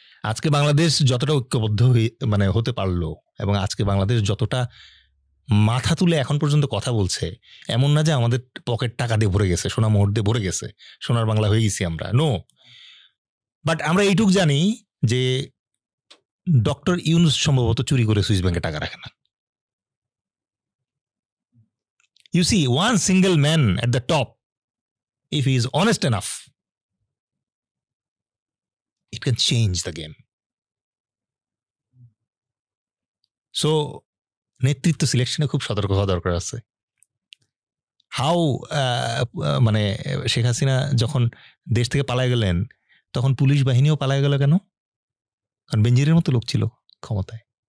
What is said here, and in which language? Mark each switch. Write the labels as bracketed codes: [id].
[bn] আজকে বাংলাদেশ যতটা ঐক্যবদ্ধ মানে হতে পারলো, এবং আজকে বাংলাদেশ যতটা মাথা তুলে এখন পর্যন্ত কথা বলছে, এমন না যে আমাদের পকেট টাকা দিয়ে ভরে গেছে, সোনা মোহর দিয়ে ভরে গেছে, সোনার বাংলা হয়ে গেছি আমরা, নো। বাট আমরা এইটুক জানি যে ডক্টর ইউনূস সম্ভবত চুরি করে সুইস ব্যাংকে টাকা রাখে না। [en] You see, one single man at the top, if he is honest enough, it can change the game. [bn] So, নেতৃত্ব সিলেকশনে খুব সতর্ক হওয়া দরকার আছে। হাউ মানে শেখ হাসিনা যখন দেশ থেকে পালায় গেলেন, তখন পুলিশ বাহিনীও পালায় গেল কেন? কারণ বেনজিরের মতো লোক ছিল ক্ষমতায়।